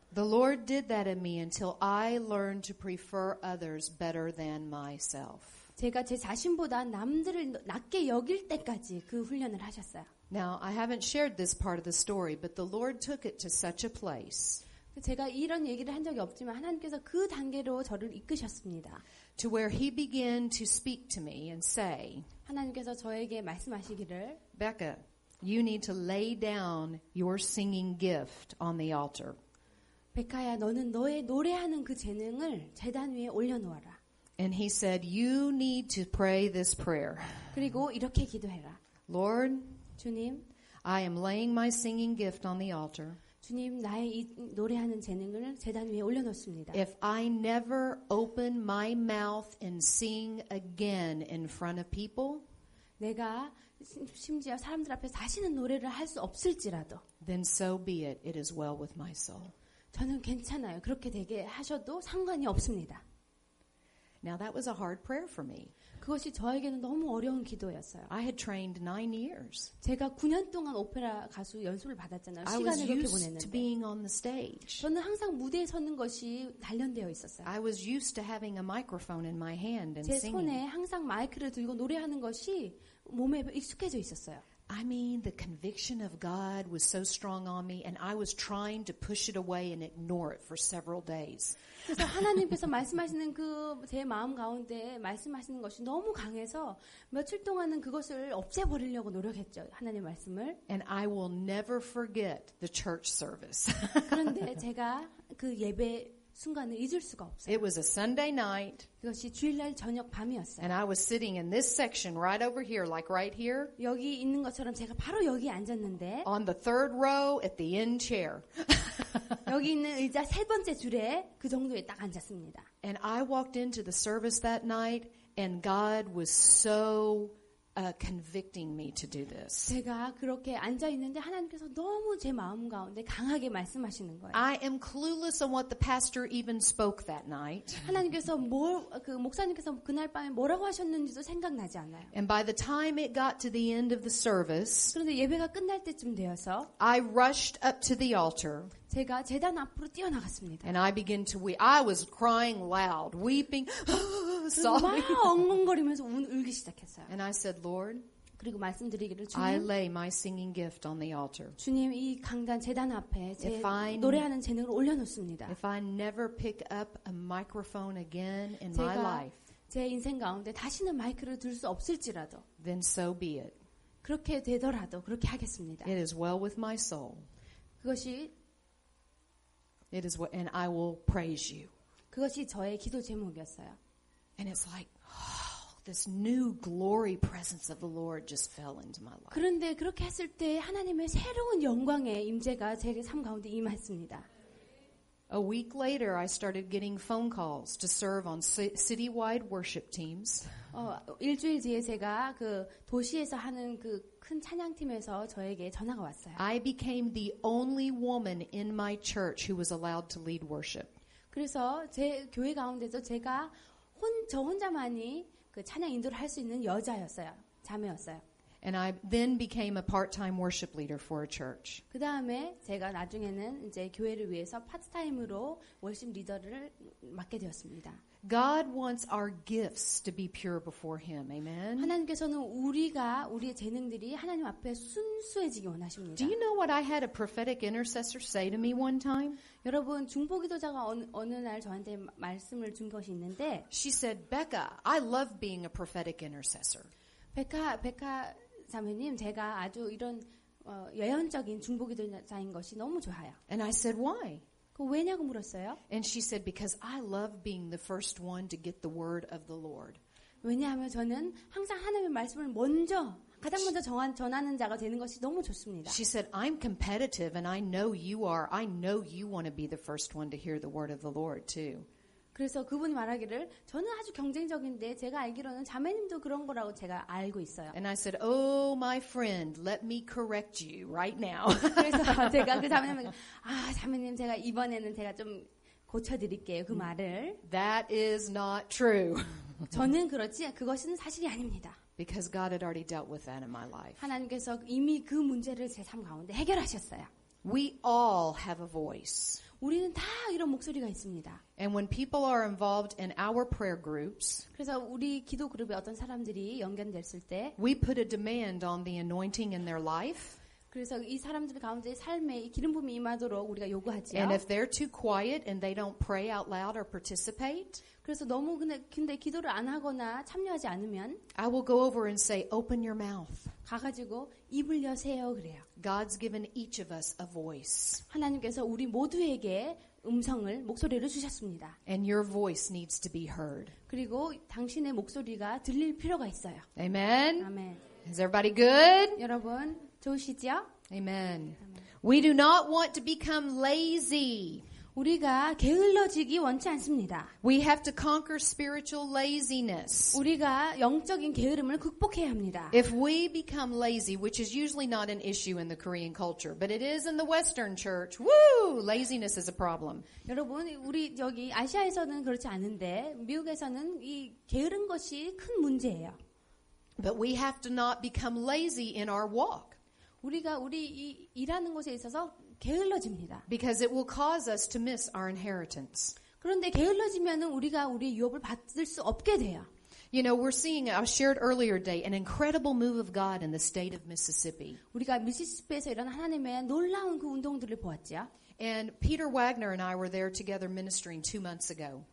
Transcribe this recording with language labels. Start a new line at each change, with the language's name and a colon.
English: The Lord did that in me until I learned to prefer others better than myself.
Korean: 제가 제 자신보다 남들을 낮게 여길 때까지 그 훈련을 하셨어요.
English: Now, I haven't shared this part of the story, but the Lord took it to such a place
Korean: 제가 이런 얘기를 한 적이 없지만 하나님께서 그 단계로 저를 이끄셨습니다.
English: to where He began to speak to me and say,
Korean: 하나님께서 저에게 말씀하시기를
English: Becca, you need to lay down your singing gift on the altar.
Korean: 베카야, 너는 너의 노래하는 그 재능을 제단 위에 올려놓아라.
English: And He said, you need to pray this prayer.
Korean: 그리고 이렇게 기도해라.
English: Lord,
Korean: 주님,
English: I am laying my singing gift on the altar.
Korean: 주님, 나의 이 노래하는 재능을 제단 위에 올려놓습니다.
English: If I never open my mouth and sing again in front of people,
Korean: 내가 심지어 사람들 앞에서 다시는 노래를 할 수 없을지라도
English: then so be it. It is well with my soul.
Korean: 저는 괜찮아요. 그렇게 되게 하셔도 상관이 없습니다.
English: Now that was a hard prayer for me.
Korean: 그것이 저에게는 너무 어려운 기도였어요.
English: I had trained 9 years.
Korean: 제가 9년 동안 오페라 가수 연수를 받았잖아요.
English: I was
Korean: 시간을 그렇게
English: used to
Korean: 보냈는데
English: being on the stage.
Korean: 저는 항상 무대에 서는 것이 단련되어 있었어요.
English: I was used to having a microphone in my hand and
Korean: 제
English: singing.
Korean: 손에 항상 마이크를 들고 노래하는 것이 몸에 익숙해져 있었어요.
English: I mean, the conviction of God was so strong on me, and I was trying to push it away and ignore it for several days.
Korean: 그래서 하나님께서 말씀하시는 그 제 마음 가운데 말씀하시는 것이 너무 강해서 며칠 동안은 그것을 없애버리려고 노력했죠. 하나님의 말씀을.
English: And I will never forget the church service.
Korean: 그런데 제가 그 예배 순간을 잊을 수가 없어요.
English: It was a Sunday night,
Korean: 그것이 주일날 저녁 밤이었어요.
English: and I was sitting in this section right over here, like right here,
Korean: 여기 있는 것처럼 제가 바로 여기 앉았는데
English: on the 3rd row at the end chair.
Korean: 여기 있는 의자 세 번째 줄에 그 정도에 딱 앉았습니다.
English: And I walked into the service that night, and God was so convicting me to do this.
Korean: 제가 그렇게 앉아 있는데 하나님께서 너무 제 마음 가운데 강하게 말씀하시는 거예요.
English: I am clueless on what the pastor even spoke that night.
Korean: 하나님께서 그 목사님께서 그날 밤에 뭐라고 하셨는지도 생각나지 않아요.
English: And by the time it got to the end of the service,
Korean: 그런데 예배가 끝날 때쯤 되어서
English: I rushed up to the altar.
Korean: 제가 제단 앞으로 뛰어나갔습니다.
English: And I began to weep. I was crying loud, weeping,
Korean: 막
English: sobbing.
Korean: 엉엉거리면서 울기 시작했어요.
English: And I said, Lord,
Korean: 그리고 말씀드리기를
English: I
Korean: 주님,
English: lay my singing gift on the altar.
Korean: 주님 이 강단 제단 앞에 제
English: If I-
Korean: 노래하는 재능을 올려놓습니다.
English: If I never pick up a microphone again in my
Korean: 제가
English: life,
Korean: 제 인생 가운데 다시는 마이크를 들 수 없을지라도
English: then so be it.
Korean: 그렇게 되더라도 그렇게 하겠습니다.
English: It is well with my soul.
Korean: 그것이
English: And I will praise you.
Korean: 저의 기도 제목이었어요.
English: And it's like, this new glory presence of the Lord just fell into my life.
Korean: 그런데 그렇게 했을 때 하나님의 새로운 영광의 임재가 제 삶 가운데 임했습니다.
English: A week later, I started getting phone calls to serve on citywide worship teams.
Korean: 일주일 뒤에 제가 그 도시에서 하는 그 큰 찬양팀에서 저에게 전화가 왔어요.
English: I became the only woman in my church who was allowed to lead worship.
Korean: 그래서 제 교회 가운데서 제가 저 혼자만이 그 찬양 인도를 할 수 있는 여자였어요. 자매였어요.
English: And I then became a part-time worship leader for a church.
Korean: 그 다음에 제가 나중에는 이제 교회를 위해서 파트타임으로 월십 리더를 맡게 되었습니다.
English: God wants our gifts to be pure before Him. Amen.
Korean: 하나님께서는 우리의 재능들이 하나님 앞에 순수해지기 원하십니다.
English: Do you know what I had a prophetic intercessor say to me one time?
Korean: 여러분 중보기도자가 어느 날 저한테 말씀을 준 것이 있는데
English: She said, Becca, I love being a prophetic intercessor.
Korean: 백화 자매님 제가 아주 이런 예언적인 중보기도자인 것이 너무 좋아요.
English: And I said, why?
Korean: 그 왜냐고 물었어요.
English: And she said, because I love being the first one to get the word of the Lord.
Korean: 왜냐하면 저는 항상 하나님의 말씀을 가장 먼저 전하는 자가 되는 것이 너무 좋습니다.
English: She said, I'm competitive and I know you are. I know you want to be the first one to hear the word of the Lord too.
Korean: 그래서 그분이 말하기를 저는 아주 경쟁적인데 제가 알기로는 자매님도 그런 거라고 제가 알고 있어요.
English: And I said, oh, my friend, let me correct you right now.
Korean: 그래서 제가 그 자매님에게 자매님 제가 이번에는 제가 좀 고쳐드릴게요. 그 말을.
English: That is not true.
Korean: 저는 그렇지 그것은 사실이 아닙니다.
English: Because God had already dealt with that in my life.
Korean: 하나님께서 이미 그 문제를 제 삶 가운데 해결하셨어요.
English: We all have a voice.
Korean: 우리는 다 이런 목소리가 있습니다.
English: And when people are involved in our prayer groups,
Korean: 그래서 우리 기도 그룹에 어떤 사람들이 연결됐을 때
English: we put a demand on the anointing in their life.
Korean: 그래서 이 사람들 가운데 삶에 이 기름 부음이 임하도록 우리가 요구하지요.
English: And if they're too quiet and they don't pray out loud or participate,
Korean: 그래서 너무 근데 기도를 안 하거나 참여하지 않으면
English: I will go over and say, open your mouth.
Korean: 가가지고 입을 여세요 그래요.
English: God's given each of us a voice.
Korean: 하나님께서 우리 모두에게 목소리를 주셨습니다.
English: And your voice needs to be heard.
Korean: 그리고 당신의 목소리가 들릴 필요가 있어요.
English: Amen?
Korean: 아멘.
English: Is everybody good?
Korean: 여러분 좋으시죠?
English: Amen. We do not want to become lazy.
Korean: 우리가 게을러지기 원치 않습니다.
English: We have to conquer spiritual laziness.
Korean: 우리가 영적인 게으름을 극복해야 합니다.
English: If we become lazy, which is usually not an issue in the Korean culture, but it is in the Western church, woo, laziness is a problem.
Korean: 여러분, 우리 여기 아시아에서는 그렇지 않은데 미국에서는 이 게으른 것이 큰 문제예요.
English: But we have to not become lazy in our walk.
Korean: 우리가 우리 일하는 곳에 있어서 게을러집니다.
English: Because it will cause us to miss our inheritance.
Korean: 그런데 게을러지면은 우리가 우리의 유업을 받을 수 없게 돼요.
English: You know, we're seeing, I shared earlier today, an incredible move of God in the state of Mississippi.
Korean: 우리가 미시시피에서 이런 하나님의 놀라운 그 운동들을 보았죠.
English: And Peter Wagner and I were there together ministering 2 months ago.